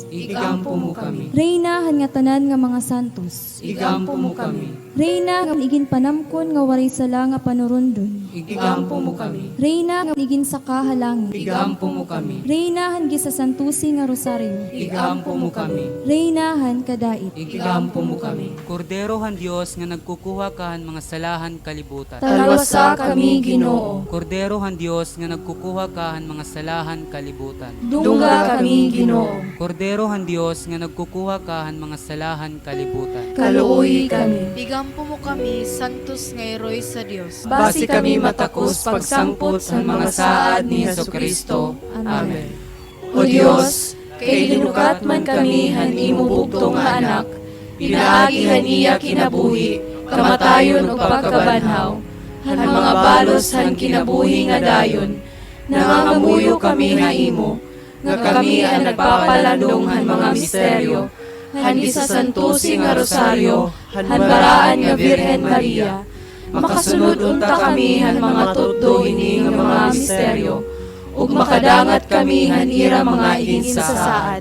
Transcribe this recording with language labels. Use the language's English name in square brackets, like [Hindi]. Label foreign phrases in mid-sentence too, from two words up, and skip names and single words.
[Waray] Igampo mo kami. reyna han nga tanan nga mga santos, Igampo mo kami. reyna nga igin panamkon nga waray sala nga panurundon, Igampo mo kami. reyna nga igin saka halangit, Igampo mo kami. reyna han gisasantusi nga rosaryo, igampo mo kami. Reynahan kadait. Igampo mo kami. Kordero han Dios nga nagkukuha kahan mga salahan kalibutan. Talwasa kami Ginoo. Kordero han Dios nga nagkukuha kahan mga salahan kalibutan. Dungga kami Ginoo. Kordero han Dios nga nagkukuha kahan mga salahan kalibutan. Kaluoy kami. Igampo mo kami, santos nga heroy sa Dios. Basi kami matakos pagsangpot sa mga saad ni Jesucristo. Amen. O Dios, kay linukat man kami han imo bugtong nga anak, pinaagihan iya kinabuhi, kamatayon o pagkabanhaw, han mga balos han kinabuhi nga dayon, nangangamuyo kami nga imo, nga kami ang nagpapalandong han mga misteryo, han isasantusi nga rosaryo, han baraan nga Birhen Maria, makasunod unta kami han mga tuddo ini nga mga misteryo, ug makadangat kami han ira mga iginsasaad.